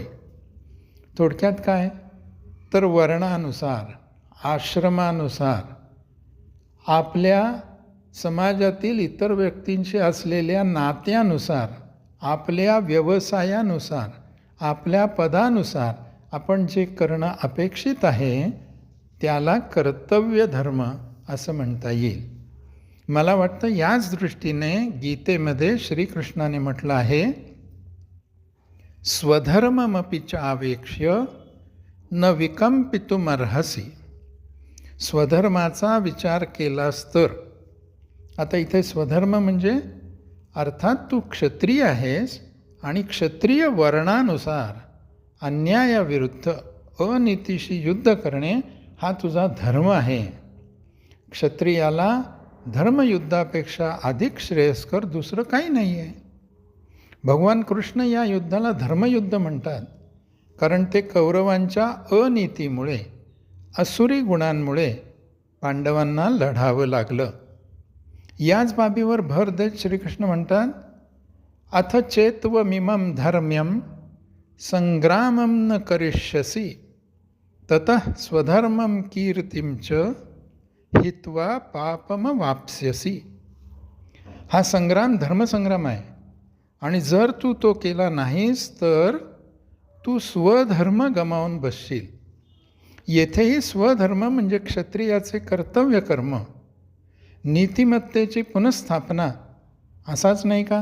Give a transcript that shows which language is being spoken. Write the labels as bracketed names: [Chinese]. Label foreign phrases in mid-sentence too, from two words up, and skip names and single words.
[Marathi] थोडक्यात काय तर वर्णानुसार, आश्रमानुसार, आपल्या समाजातील इतर व्यक्तींशी असलेल्या नात्यानुसार, आपल्या व्यवसायानुसार, आपल्या पदानुसार आपण जे करणं अपेक्षित आहे त्याला कर्तव्य धर्म असं म्हणता येईल. मला वाटतं याच दृष्टीने गीतेमध्ये श्रीकृष्णाने म्हटलं आहे, [Sanskrit] स्वधर्ममपि च आवेक्ष्य न विकंपितुमर्हसि. [Marathi] स्वधर्माचा विचार केलास तर. आता इथे स्वधर्म म्हणजे अर्थात तू क्षत्रिय आहेस आणि क्षत्रिय वर्णानुसार अन्यायाविरुद्ध अनीतीशी युद्ध करणे हा तुझा धर्म आहे. क्षत्रियाला धर्मयुद्धापेक्षा अधिक श्रेयस्कर दुसरं काही नाही आहे. भगवान कृष्ण या युद्धाला धर्मयुद्ध म्हणतात कारण ते कौरवांच्या अनीतीमुळे, असुरी गुणांमुळे पांडवांना लढावं लागलं. याच बाबीवर भर देत श्रीकृष्ण म्हणतात, [Sanskrit] अथ चेत्वमिमं धर्म्यं संग्रामं न करिष्यसि ततः स्वधर्मं कीर्तिं च हित्वा पापमवाप्स्यसि. [Marathi] हा संग्राम धर्मसंग्राम आहे आणि जर तू तो केला नाहीस तर तू स्वधर्म गमावून बसशील. येथेही स्वधर्म म्हणजे क्षत्रियाचे कर्तव्य कर्म, नीतिमत्तेची पुनःस्थापना असाच नाही का?